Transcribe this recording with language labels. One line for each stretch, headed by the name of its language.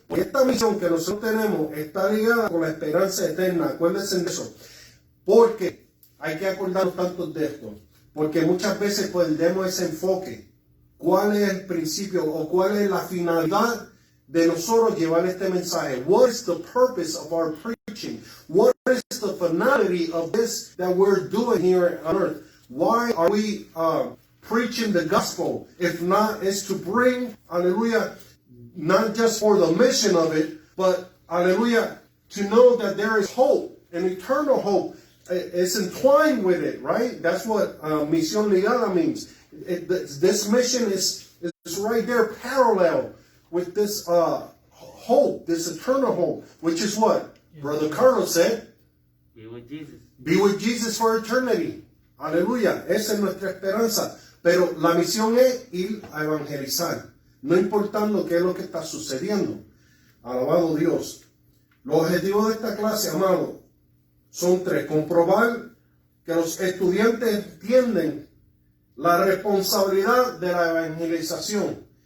Spanish: Porque esta misión que nosotros tenemos está ligada con la esperanza eterna. Acuérdense de eso. Porque hay que acordarnos tanto de esto. Porque muchas veces perdemos ese enfoque. ¿Cuál es el principio o cuál es la finalidad de nosotros llevar este mensaje?
English: What is the purpose of our preaching? What is the finality of this that we're doing here on earth? Why are we preaching the gospel? If not, is to bring, hallelujah, not just for the mission of it, but, hallelujah, to know that there is hope, an eternal hope. It's entwined with it, right? That's what Misión Ligada means. This mission is right there parallel with this hope, this eternal hope, which is what? Brother Carlos said, Be with Jesus. Be with Jesus for eternity.
Spanish: Aleluya, esa es nuestra esperanza. Pero la misión es ir a evangelizar, no importando qué es lo que está sucediendo. Alabado Dios. Los objetivos de esta clase, amado, son tres. Comprobar que los estudiantes entienden la responsabilidad de la evangelización.